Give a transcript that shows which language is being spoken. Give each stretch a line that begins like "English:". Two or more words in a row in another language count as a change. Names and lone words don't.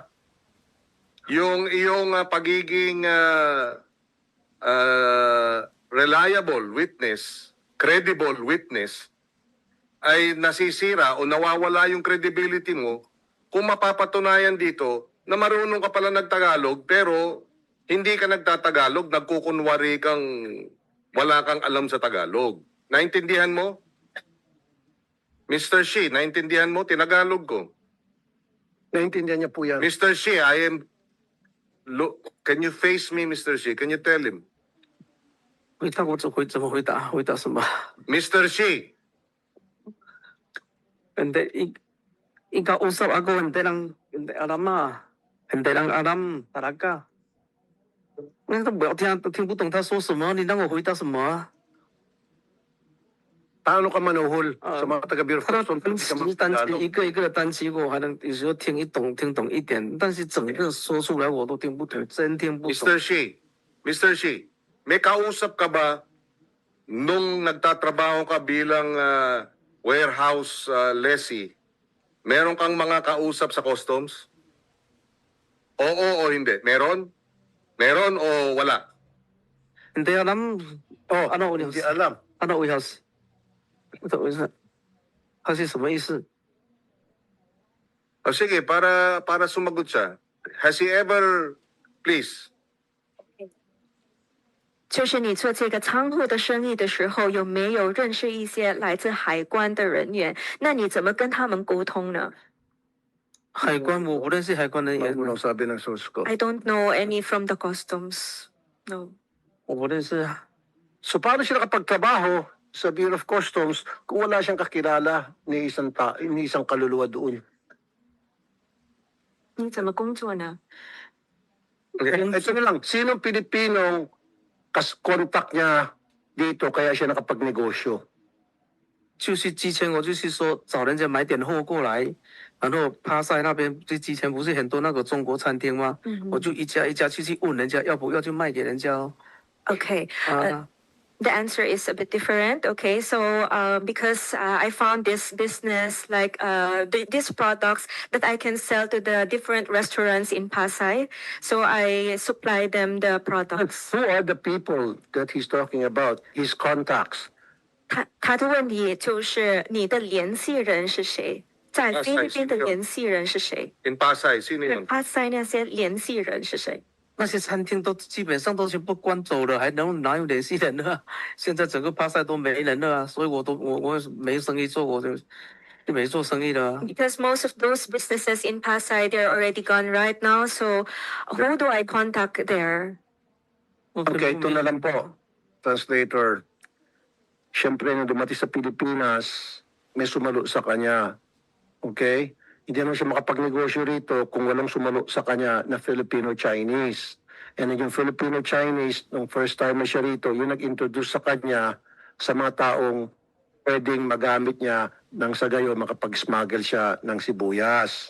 Filipino: Yung iyong pagiging
English: reliable witness, credible witness,
Filipino: ay nasisira o nawawala yung credibility mo kung mapapatunayan dito na marunong ka pala nagtagalog pero hindi ka nagtatagalog, nagkukunwari kang wala kang alam sa Tagalog. Naintindihan mo? Mr. Shi, naintindihan mo? Tinagalog ko. Naintindihan niya po yan.
English: Mr. Shi, can you face me, Mr. Shi? Can you tell him?
Chinese: 回答我怎么回答？回答什么？
Filipino: Mr. Shi, Hindi, ikaw usap ako, hindi alam hindi lang alam talaga.
Chinese: 那我听不懂他说什么，你让我回答什么啊？
Filipino: Paano ka manuhol sa mga taga-Bureau of
Chinese: 他的
Filipino: Customs?
Chinese: 单词一个一个的单词，我还能有时候听懂一点，但是整个说出来我都听不懂，真听不懂。
Filipino: Mr. Shi, may kausap ka ba nung nagtatrabaho ka bilang
English: warehouse lessee?
Filipino: Meron kang mga kausap sa customs? Oo o hindi? Meron? Meron o wala? Hindi alam. Oh, Ano hindi alam. ano uyas?
Chinese: 不懂意思，他是什么意思？
Filipino: O sige, para sumagot siya.
English: Has he ever, please,
Chinese: 就是你做这个仓库的生意的时候，有没有认识一些来自海关的人员？那你怎么跟他们沟通呢海关我不认识海关人员
Filipino: Ano，sabi ng source ko.
English: ？I don't know any from the customs. No.
Chinese: 我不认识啊。
Filipino: So paano siya nakapagtrabaho sa Bureau of Customs kung wala siyang kakilala ni isang kaluluwa doon?
Chinese: 你怎么工作呢？
Filipino: Ito na lang, sinong Pilipinong contact niya dito kaya siya nakapagnegosyo?
Chinese: 就是之前我就是说找人家买点货过来，然后帕赛那边之前不是很多那个中国餐厅吗？我就一家一家去问人家要不要就卖给人家哦。
English: Okay. 啊， The answer is a bit different. Okay, so because I found this business like these products that I can sell to the different restaurants in Pasay, so I supply them the products. Who are the people that he's talking about? His contacts.
Chinese: 他的问题就是你的联系人是谁？在菲律宾的联系人是谁？
Filipino: in Pasay, sino yun?
Chinese: Pasay 那些联系人是谁？那些餐厅都基本上都全部关走了，还哪有联系人呢？现在整个帕赛都没人了啊，所以我没生意做，我就没做生意了啊。
English: Because most of those businesses in Pasay they're already gone right now. So who do I contact there?
Filipino: Okay, ito na lang po. Translator. Siyempre, nung dumating sa Pilipinas, may sumalo sa kanya. Okay? Hindi naman siya makapagnegosyo rito kung walang sumalo sa kanya na Filipino-Chinese. And yung Filipino-Chinese, nung
English: first time
Filipino: na siya rito, yung nag-introduce sa kanya sa mga taong pwedeng magamit niya nang sa gayo makapag-smuggle siya ng sibuyas.